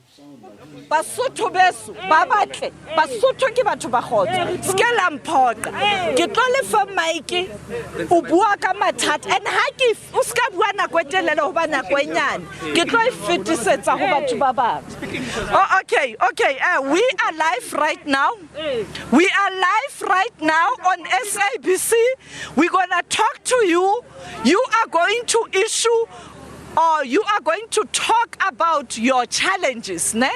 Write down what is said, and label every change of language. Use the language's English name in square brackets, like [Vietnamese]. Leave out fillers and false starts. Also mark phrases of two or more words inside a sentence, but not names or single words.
[Southern Sotho] Basotho beso ba batle Basotho ke batho ba khotso ske la mphoqa ke tlo le fa maike o bua ka mathata and ha ke o ska bua nako e telele ho ba nako e nyane ke tlo e fetisetsa ho batho ba bang. [English] Oh, okay, we are live right now. We are live right now on SABC. We're gonna talk to you. You are going to issue or you are going to talk about your challenges, ne?